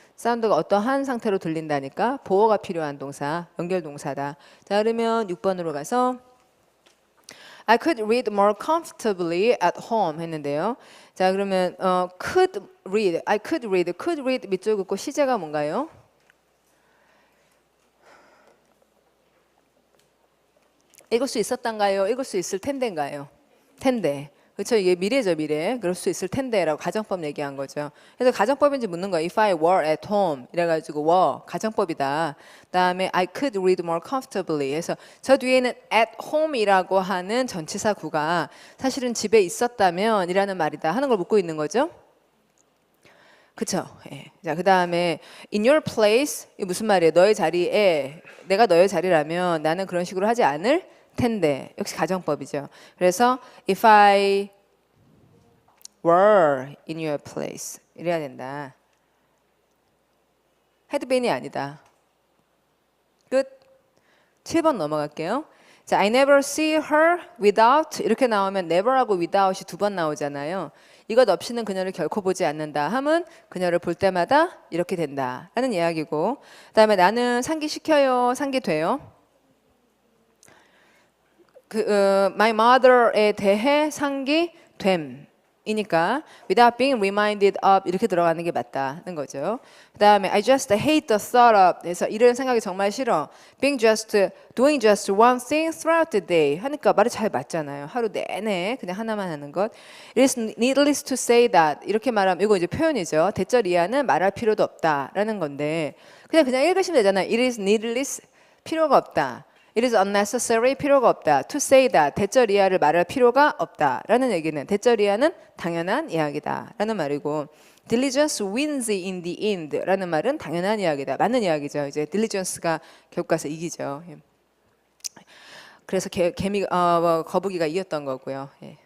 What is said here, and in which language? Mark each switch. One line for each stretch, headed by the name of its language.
Korean: 사운드가 어떠한 상태로 들린다니까 보호가 필요한 동사, 연결 동사다. 자, 그러면 6번으로 가서
English: I could read more comfortably at home
Korean: 했는데요. 자, 그러면 could read,
English: I could read
Korean: 밑줄 긋고 시제가 뭔가요? 읽을 수 있었단가요? 읽을 수 있을 텐데인가요? 텐데. 그렇죠. 이게 미래죠, 미래. 그럴 수 있을 텐데라고 가정법 얘기한 거죠. 그래서 가정법인지 묻는 거예요.
English: If I were at home
Korean: 이래가지고
English: were
Korean: 가정법이다.
English: 그다음에 I could read more comfortably.
Korean: 해서 저 뒤에는 at home이라고 하는 전치사 구가 사실은 집에 있었다면이라는 말이다 하는 걸 묻고 있는 거죠. 그쵸? 예. 자, 그 다음에
English: in your place
Korean: 이 무슨 말이에요? 너의 자리에 내가 너의 자리라면 나는 그런 식으로 하지 않을 텐데 역시 가정법이죠. 그래서
English: if I were in your place
Korean: 이래야 된다. had been이 아니다. 끝. 7번 넘어갈게요. 자,
English: I never see her without
Korean: 이렇게 나오면 never하고 without이 두 번 나오잖아요. 이것 없이는 그녀를 결코 보지 않는다 함은 그녀를 볼 때마다 이렇게 된다 라는 이야기고, 그 다음에 나는 상기시켜요, 상기돼요. my mother에 대해 상기됨 이니까
English: without being reminded of
Korean: 이렇게 들어가는 게 맞다는 거죠. 그 다음에
English: I just hate the thought of
Korean: 그래서 이런 생각이 정말 싫어.
English: doing just one thing throughout the day
Korean: 하니까 말이 잘 맞잖아요. 하루 내내 그냥 하나만 하는 것.
English: It is needless to say that
Korean: 이렇게 말하면 이거 이제 표현이죠. 대절 이하는 말할 필요도 없다라는 건데 그냥 읽으시면 되잖아요.
English: It is needless
Korean: 필요가 없다.
English: It is unnecessary 필요가 없다.
Korean: To say that 대절 이하를 말할 필요가 없다라는 얘기는 대절 이하는 당연한 이야기다라는 말이고,
English: diligence wins in the end
Korean: 라는 말은 당연한 이야기다. 맞는 이야기죠. 이제 diligence가 결국 가서 이기죠. 그래서 거북이가 이겼던 거고요. 예.